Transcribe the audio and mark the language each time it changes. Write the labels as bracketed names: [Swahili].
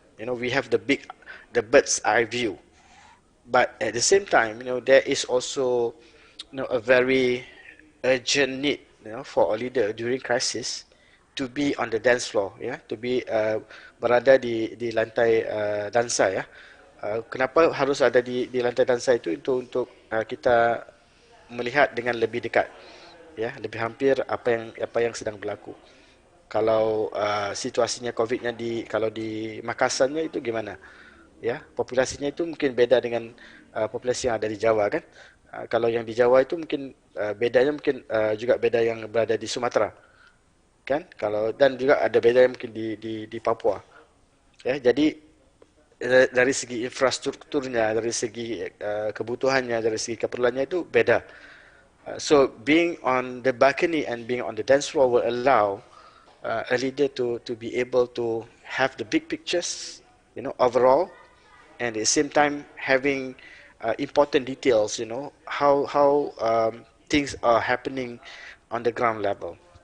[English] We have the bird's eye view. But at the same time, there is also a very urgent need, for a leader during crisis to be on the dance floor, to be berada di lantai dansa, ya. [Indonesian] Kenapa harus ada di lantai dansa itu untuk kita melihat dengan lebih dekat, lebih hampir apa yang sedang berlaku. Kalau situasinya COVID-nya kalau di Makassarnya itu gimana? Populasinya itu mungkin beda dengan populasi yang ada di Jawa, kan? Kalau yang di Jawa itu mungkin bedanya mungkin juga beda yang berada di Sumatera, kan? Dan juga ada beda yang mungkin di Papua. Jadi dari segi infrastrukturnya, dari segi kebutuhannya, dari segi keperluannya itu beda. [English] So being on the balcony and being on the dance floor will allow a leader to be able to have the big pictures, overall, and at the same time having important details, how things are happening on the ground level.